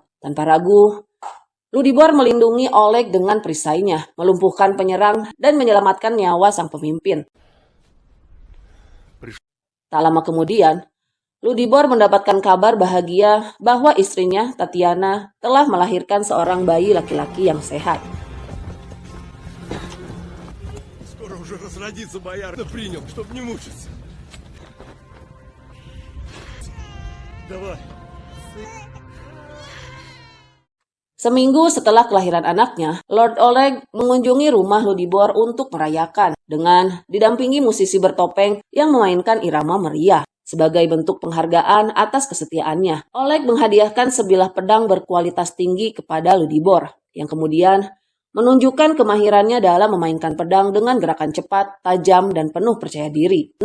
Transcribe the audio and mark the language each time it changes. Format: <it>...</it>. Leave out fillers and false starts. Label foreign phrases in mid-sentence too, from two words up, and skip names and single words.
<id>Tanpa ragu, Ludibor melindungi Oleg dengan perisainya, melumpuhkan penyerang, dan menyelamatkan nyawa sang pemimpin. Tak lama kemudian, Ludibor mendapatkan kabar bahagia bahwa istrinya, Tatiana, telah melahirkan seorang bayi laki-laki yang sehat.</id> <ru>Скоро уже разродится бояр. Принял, чтоб не мучиться. Давай.</ru> <id>Seminggu setelah kelahiran anaknya, Lord Oleg mengunjungi rumah Ludibor untuk merayakan dengan didampingi musisi bertopeng yang memainkan irama meriah. Sebagai bentuk penghargaan atas kesetiaannya, Oleg menghadiahkan sebilah pedang berkualitas tinggi kepada Ludibor, yang kemudian menunjukkan kemahirannya dalam memainkan pedang dengan gerakan cepat, tajam, dan penuh percaya diri.</id>